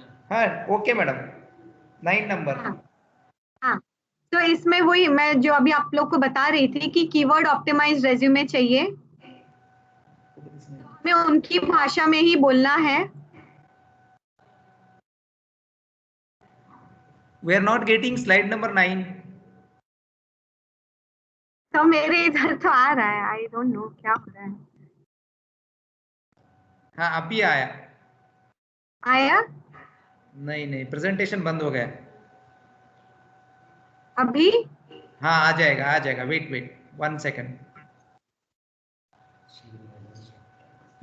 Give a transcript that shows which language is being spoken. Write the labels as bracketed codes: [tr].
[hi] हाँ okay madam, 9 number. हाँ हाँ, तो इसमें वही मैं जो अभी आप लोग को बता रही थी कि कीवर्ड ऑप्टिमाइज रेज्यूमे चाहिए, हमें उनकी भाषा में ही बोलना है। [en] We are not getting slide number 9. [hi] तो मेरे इधर तो आ रहा है, [en] I don't know [hi] क्या हो रहा है। हाँ अभी आया। आया? नहीं नहीं, प्रेजेंटेशन बंद हो गया। अभी? हाँ आ जाएगा, वेट 1 सेकंड।